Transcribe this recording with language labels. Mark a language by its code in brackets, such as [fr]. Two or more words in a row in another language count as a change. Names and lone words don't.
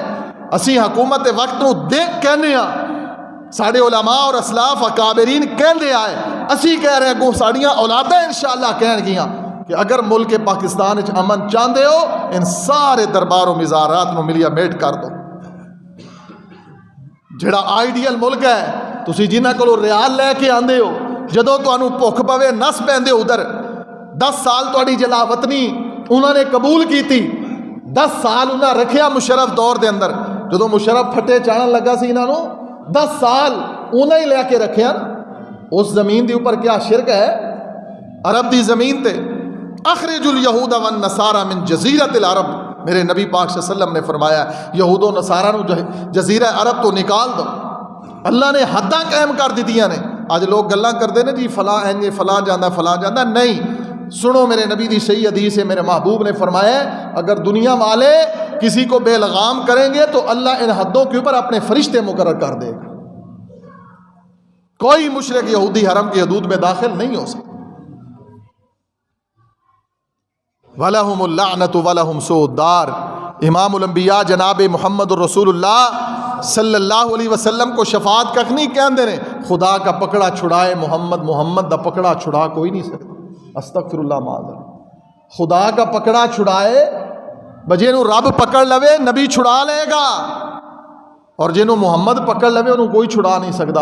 [pa] اسی حکومت وقت نو دیکھ کہنے آ, ساڈے علماء اور اسلاف اکابرین کہندے آئے, اسی کہہ رہے گو ساڈیاں اولادیں انشاءاللہ کہن گیاں کہ اگر ملک پاکستان وچ امن چاہندے ہو ان سارے دربار و مزارات نو ملیا میٹ کر دو. جڑا آئیڈیل ملک ہے, تسی جنہاں کولوں ریال لے کے آندے ہو, جدوں تانوں بھُکھ پوے نس پیندے ادھر, 10 سال تہاڈی جلا وطنی انہوں نے قبول کیتی, 10 سال انہاں رکھیا مشرف دور دے اندر. جدوں مشرف پھٹے چاڑن لگا سی انہاں نو 10 سال انہاں ہی لے کے رکھیا. اس زمین دے اوپر کیا شرک ہے؟ عرب دی زمین تے [ar] اخرج الیہود والنصارى من جزیرۃ العرب. [pa] میرے نبی پاک [ar] صلی اللہ علیہ وسلم [pa] نے فرمایا یہود و نصارہ نو جزیرہ عرب تو نکال دو. اللہ نے حداں قائم کر دتیاں نے. آج لوگ گلاں کردے نے جی فلاں اینجے فلاں جاندا, نہیں. سنو میرے نبی دی صحیح حدیث ہے, [ur] میرے محبوب نے فرمایا اگر دنیا والے کسی کو بے لغام کریں گے تو اللہ ان حدوں کے اوپر اپنے فرشتے مقرر کر دے گا. کوئی مشرک یہودی حرم کی حدود میں داخل نہیں ہو سکتا. [ar] وَلَهُمُ اللَّعْنَةُ وَلَهُمْ سُوءُ الدَّارِ. [pa] امام الانبیاء جناب محمد الرسول اللہ [ar] صلی اللہ علیہ وسلم [pa] کو شفاعت کخ نہیں کہندے نے, خدا کا پکڑا چھڑائے محمد دا پکڑا چھڑا کوئی نہیں سکتا. [ar] استغفر اللہ معاذ. [pa] خدا کا پکڑا چھڑائے بجے نو رب پکڑ لوے نبی چھڑا لے گا, اور جنوں محمد پکڑ لوے انہوں کوئی چھڑا نہیں سکتا.